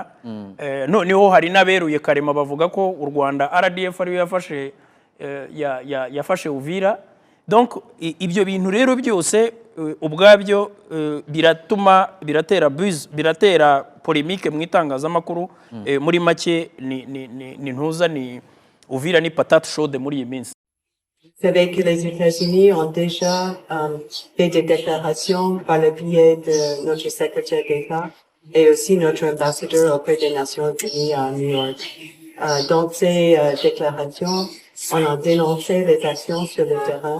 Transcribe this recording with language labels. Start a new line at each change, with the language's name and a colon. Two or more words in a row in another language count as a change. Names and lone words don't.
Kinyarwanda: Noneho hari n'aberuye karema bavuga ko u Rwanda RDF ariyo yafashe Uvira. Donc ibyo bintu rero byose ubwabyo biratera polemique mu itangazamakuru. Muri make ni ntuza, ni Uvira ni
French: patate chaude
Kinyarwanda: muri iyi minsi.
French: Vous savez que les États-Unis ont déjà fait des déclarations par le biais de notre secrétaire d'État et aussi notre ambassadeur auprès des Nations Unies à New York. Donc ces déclarations, on a dénoncé les actions sur le terrain.